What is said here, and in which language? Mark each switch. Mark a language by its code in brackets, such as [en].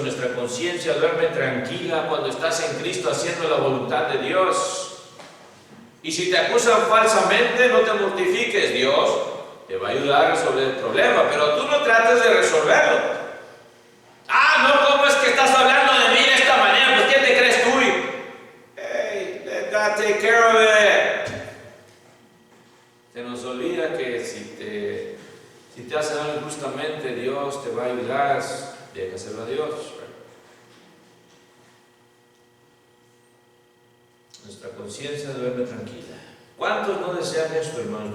[es] Nuestra conciencia duerme tranquila cuando estás en Cristo haciendo la voluntad de Dios. Y si te acusan falsamente, no te mortifiques. Dios te va a ayudar a resolver el problema, pero tú no trates de resolverlo. No, ¿cómo es que estás hablando de mí de esta manera? Pues ¿quién te crees tú? [en] Hey, let God take care of it. [es] Se nos olvida que si te hacen algo injustamente, Dios te va a ayudar. Déjaselo a Dios. Nuestra conciencia duerme tranquila. ¿Cuántos no desean esto, hermanos?